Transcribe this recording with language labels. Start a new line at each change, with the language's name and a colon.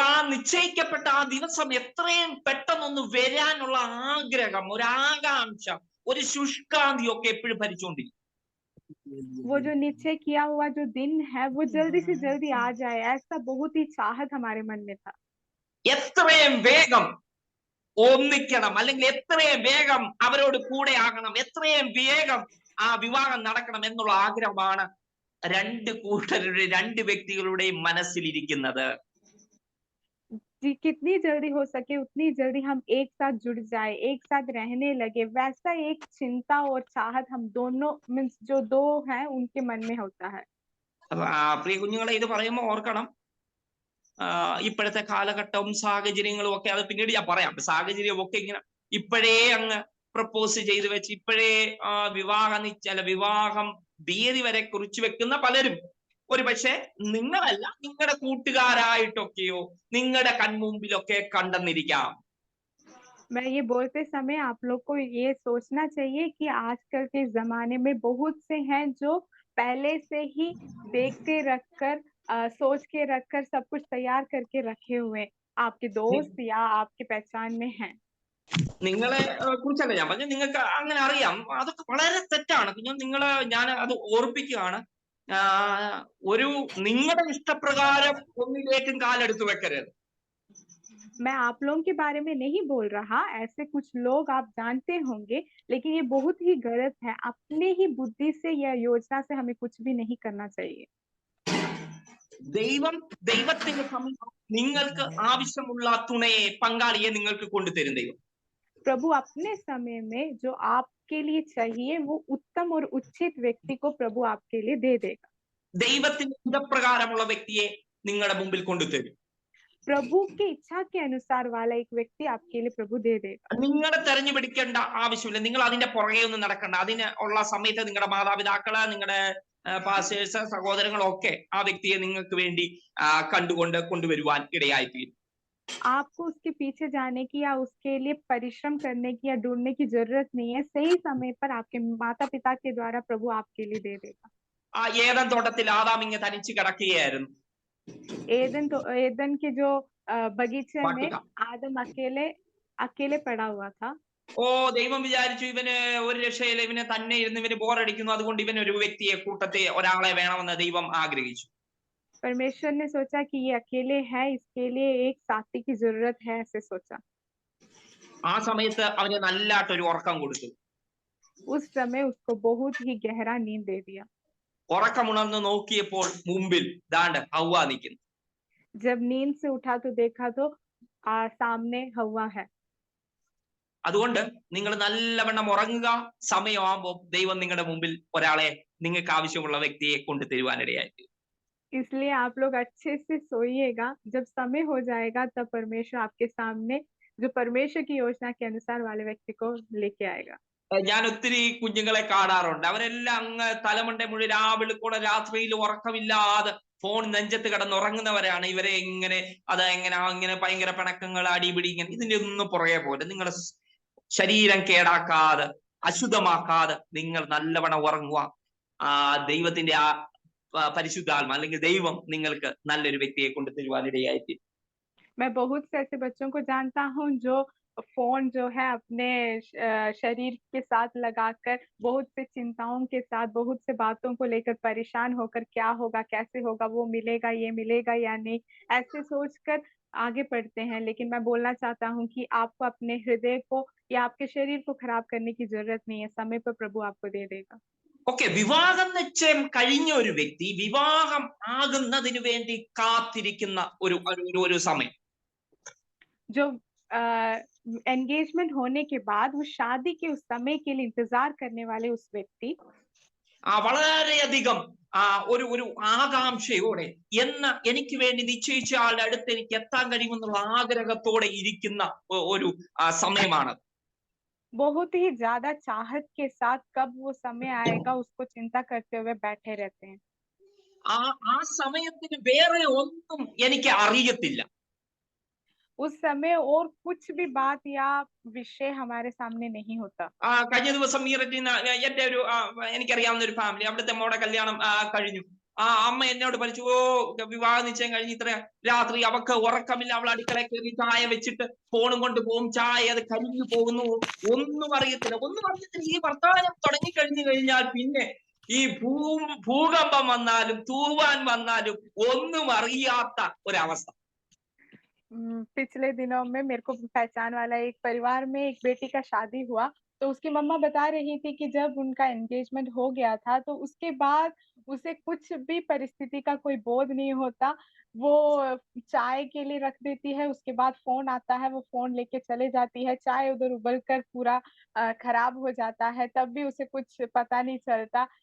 Malayalam: നിശ്ചയിക്കപ്പെട്ട ആ ദിവസം എത്രയും പെട്ടെന്നൊന്ന് വരാനുള്ള ആഗ്രഹം, ഒരു ആകാംക്ഷ, ഒരു ശുഷ്കാന്തി ഒക്കെ എപ്പോഴും ഭരിച്ചുകൊണ്ടിരിക്കും.
Hindi: वो जो निश्चय किया हुआ जो दिन है वो जल्दी से जल्दी आ जाए, ऐसा बहुत ही चाहत हमारे मन में था।
Malayalam: എത്രയും വേഗം ഒന്നിക്കണം, അല്ലെങ്കിൽ എത്രയും വേഗം അവരോട് കൂടെ ആകണം, എത്രയും വേഗം ആ വിവാഹം നടക്കണം എന്നുള്ള ആഗ്രഹമാണ് രണ്ട് വ്യക്തികളുടെയും മനസ്സിലിരിക്കുന്നത്.
Hindi: कितनी जल्दी हो सके उतनी जल्दी हम एक साथ जुड़ जाए, एक साथ रहने लगे, वैसा एक चिंता और चाहत हम दोनों मीन्स जो दो हैं उनके मन में होता है।
Malayalam: പ്രിയ കുഞ്ഞുങ്ങളെ, ഇത് പറയുമ്പോൾ ഓർക്കണം, ഇപ്പോഴത്തെ കാലഘട്ടവും സാഹചര്യങ്ങളും ഒക്കെ, അത് പിന്നീട് ഞാൻ പറയാം. സാഹചര്യം ഒക്കെ ഇങ്ങനെ ഇപ്പോഴേ അങ്ങ് പ്രപ്പോസ് ചെയ്ത് വെച്ച് ഇപ്പോഴേ വിവാഹം തീയതി വരെ കുറിച്ച് വെക്കുന്ന പലരും ഒരു പക്ഷേ നിങ്ങളല്ല, നിങ്ങളുടെ കൂട്ടുകാരായിട്ടൊക്കെയോ നിങ്ങളുടെ കൺമുമ്പിലൊക്കെ കണ്ടെന്നിരിക്കാം.
Hindi: मैं ये बोलते समय आप लोग को ये सोचना चाहिए कि आजकल के जमाने में बहुत से हैं जो पहले से ही देख के रखकर सोच के रखकर सब कुछ तैयार करके रखे हुए आपके दोस्त या आपके पहचान में हैं।
Malayalam: നിങ്ങളെ കുറിച്ചല്ല ഞാൻ പറഞ്ഞു, നിങ്ങൾക്ക് അങ്ങനെ അറിയാം. അതൊക്കെ വളരെ തെറ്റാണ്. ഞാൻ അത് ഓർപ്പിക്കുകയാണ്. ഒരു നിങ്ങളുടെ ഇഷ്ടപ്രകാരം ഒന്നിലേക്കും കാലെടുത്ത് വെക്കരുത്.
Hindi: मैं आप लोगों के बारे में नहीं बोल रहा, ऐसे कुछ लोग आप जानते होंगे, लेकिन ये बहुत ही गलत है। अपने ही बुद्धि से या योजना से हमें कुछ भी नहीं करना चाहिए।
Malayalam: ദൈവത്തിന്റെ സമീപം നിങ്ങൾക്ക് ആവശ്യമുള്ള തുണയെ, പങ്കാളിയെ നിങ്ങൾക്ക് കൊണ്ടുതരും ദൈവം.
Hindi: प्रभु अपने समय में जो आपके लिए चाहिए वो उत्तम और उचित व्यक्ति को प्रभु आपके लिए दे देगा।
Malayalam: ദൈവത്തിന്റെ ഇഷ്ടപ്രകാരമുള്ള വ്യക്തിയെ നിങ്ങളുടെ മുമ്പിൽ കൊണ്ടുതരും.
Hindi: प्रभु की इच्छा के अनुसार वाला एक व्यक्ति आपके लिए प्रभु दे देगा।
Malayalam: നിങ്ങളെ തെരഞ്ഞെടുക്കേണ്ട ആവശ്യമില്ല. നിങ്ങൾ അതിന്റെ പുറകെ ഒന്നും നടക്കണ്ട. അതിന് ഉള്ള സമയത്ത് നിങ്ങളുടെ മാതാപിതാക്കള്, നിങ്ങളുടെ പാസ്റ്റേഴ്സ്, സഹോദരങ്ങളൊക്കെ ആ വ്യക്തിയെ നിങ്ങൾക്ക് വേണ്ടി കൊണ്ടുവരുവാൻ ഇടയായിത്തീരും.
Hindi: आपको उसके पीछे जाने की या उसके लिए परिश्रम करने की या ढूंढने की जरूरत नहीं है। सही समय पर आपके माता पिता के द्वारा प्रभु आपके लिए दे देगा।
Malayalam: ഏദൻ തോട്ടത്തിൽ ആദാം ഇങ്ങനെ തനിച്ച് കിടക്കുകയായിരുന്നു.
Hindi: एदन के जो बगीचे में आदम अकेले पड़ा हुआ था।
Malayalam: ദൈവം വിചാരിച്ചു ഇവന് ഒരു രക്ഷയില്ല, ഇവന് തന്നെ ഇരുന്ന് ഇവന് ബോറടിക്കുന്നു, അതുകൊണ്ട് ഇവൻ ഒരു വ്യക്തിയെ, കൂട്ടത്തെ ഒരാളെ വേണമെന്ന് ദൈവം ആഗ്രഹിച്ചു.
Hindi: परमेश्वर ने सोचा कि ये अकेले है, इसके लिए एक साथी की जरूरत है, ऐसे सोचा।
Malayalam: ആ സമയത്ത് അവന് നല്ലതായിട്ടൊരു ഉറക്കം കൊടുത്തു.
Hindi: उस समय उसको बहुत ही गहरा नींद दे दिया।
Malayalam: ഉറക്കമുണർന്ന് നോക്കിയപ്പോൾ മുമ്പിൽ ദാണ്ട് ഹവ്വ നിൽക്കുന്നു.
Hindi: जब नींद से उठा तो देखा तो सामने हव्वा है।
Malayalam: അതുകൊണ്ട് നിങ്ങൾ നല്ലവണ്ണം ഉറങ്ങുക. സമയമാകുമ്പോൾ ദൈവം നിങ്ങളുടെ മുമ്പിൽ ഒരാളെ, നിങ്ങൾക്ക് ആവശ്യമുള്ള വ്യക്തിയെ കൊണ്ടുതരുവാനിടയായി.
Hindi: इसलिए आप लोग अच्छे से सोइएगा। जब समय हो जाएगा तब परमेश्वर आपके सामने जो परमेश्वर की योजना के अनुसार वाले व्यक्ति को लेके आएगा।
Malayalam: ഞാൻ ഒത്തിരി കുഞ്ഞുങ്ങളെ കാണാറുണ്ട്. അവരെല്ലാം അങ്ങ് തലമണ്ടേ മുഴുവൻ രാവിലെ രാത്രിയിൽ ഉറക്കമില്ലാതെ ഫോൺ നെഞ്ചത്ത് കിടന്നുറങ്ങുന്നവരാണ്. ഇവരെ ഇങ്ങനെ ഭയങ്കര പിണക്കങ്ങൾ, അടിപിടി, ഇങ്ങനെ ഇതിന്റെ ഒന്നും പുറകെ പോലെ നിങ്ങളുടെ ശരീരം കേടാക്കാതെ, അശുദ്ധമാക്കാതെ നിങ്ങൾ നല്ലവണ്ണം ഉറങ്ങുക. ദൈവത്തിന്റെ പരിശുദ്ധാത്മ അല്ലെങ്കിൽ ദൈവം നിങ്ങൾക്ക് നല്ലൊരു വ്യക്തിയെ കൊണ്ടുതരുവാനിടയായി.
Hindi: मैं बहुत से ऐसे बच्चों को जानता हूँ जो फोन जो है अपने शरीर के साथ लगाकर बहुत से चिंताओं के साथ, बहुत से बातों को लेकर परेशान होकर क्या होगा, कैसे होगा, वो मिलेगा, ये मिलेगा या नहीं, ऐसे सोचकर आगे बढ़ते हैं, लेकिन मैं बोलना चाहता हूँ कि आपको अपने हृदय को या आपके शरीर को खराब करने की जरूरत नहीं है, समय पर प्रभु आपको दे देगा।
Malayalam: ഓക്കെ, വിവാഹം നിശ്ചയം കഴിഞ്ഞ ഒരു വ്യക്തി വിവാഹം ആകുന്നതിന് വേണ്ടി കാത്തിരിക്കുന്ന ഒരു സമയം.
Hindi: जो एंगेजमेंट होने के बाद वो शादी के उस समय के लिए इंतजार करने वाले उस व्यक्ति
Malayalam: വളരെയധികം ഒരു ആകാംക്ഷയോടെ എനിക്ക് വേണ്ടി നിശ്ചയിച്ച ആളുടെ അടുത്ത് എനിക്ക് എത്താൻ കഴിയുമെന്നുള്ള ആഗ്രഹത്തോടെ ഇരിക്കുന്ന ഒരു സമയമാണ്.
Hindi: बहुत ही ज्यादा चाहत के साथ कब वो समय आएगा उसको चिंता करते हुए बैठे रहते हैं।
Malayalam: ആ സമയത്തിന് വേറെ ഒന്നും എനിക്ക് അറിയത്തില്ല.
Hindi: उस समय और कुछ भी बात या विषय हमारे सामने नहीं होता।
Malayalam: കഴിഞ്ഞ ദിവസം മീററ്റിന് എന്റെ എനിക്കറിയാവുന്ന ഒരു ഫാമിലി, അവിടുത്തെ മോടെ കല്യാണം കഴിഞ്ഞു. അമ്മ എന്നോട് പറഞ്ഞു, വിവാഹ നിശ്ചയം കഴിഞ്ഞ് ഇത്ര രാത്രി അവക്ക് ഉറക്കമില്ല, അവൾ അടുക്കളയിൽ കയറി ചായ വെച്ചിട്ട് ഫോണും കൊണ്ട് പോകും, ചായ അത് കരിഞ്ഞു പോകുന്നു, ഒന്നും അറിയത്തില്ല. ഈ വർത്തമാനം തുടങ്ങി കഴിഞ്ഞാൽ പിന്നെ ഈ ഭൂകമ്പം വന്നാലും തൂവാൻ വന്നാലും ഒന്നും അറിയാത്ത ഒരവസ്ഥ.
Hindi: पिछले दिनों में मेरे को पहचान वाला एक परिवार में एक बेटी का शादी हुआ, तो उसकी मम्मा बता रही थी कि जब उनका एंगेजमेंट हो गया था तो उसके बाद उसे कुछ भी परिस्थिति का कोई बोध नहीं होता। वो चाय के लिए रख देती है, उसके बाद फोन आता है, वो फोन लेके चले जाती है, चाय उधर उबल कर पूरा खराब हो जाता है, तब भी उसे कुछ पता नहीं चलता।